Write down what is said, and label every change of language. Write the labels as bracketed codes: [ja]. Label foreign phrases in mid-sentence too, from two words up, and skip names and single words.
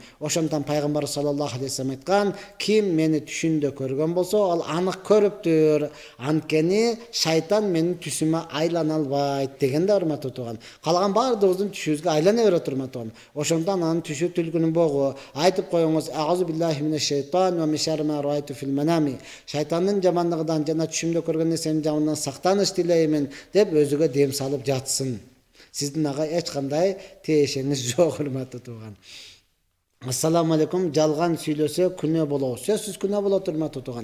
[ky] Ошондон пайгамбар [ar] صلى الله عليه وسلم [ky] айткан, ким мени түшүндө көргөн болсо, ал анык көрүптүр. Анткени шайтан менин түсүмө айлана албайт дегенде урматтуу туган. Калган баардыгыбыздын түшүбүзгө айлана берет урматтаган. Ошондон анын түшү түлкүнүн богу. Айтып коюңуз: [ar] "أعوذ بالله من الشيطان ومن شر ما رأيت في المنام." [ky] Шайтандын жамандыгынан жана түшүмдө көргөн нерсенин жаманынан сактаныш тилеймин деп өзүгө дем салып жатсын. Сиздин ага эч кандай тиешеңиз жок, урматтуу туган. [ar] السلام عليكم. [ky] Жалган сүйлөсө күнөө болобу? Сөзсүз күнөө болот, урматтуу туган.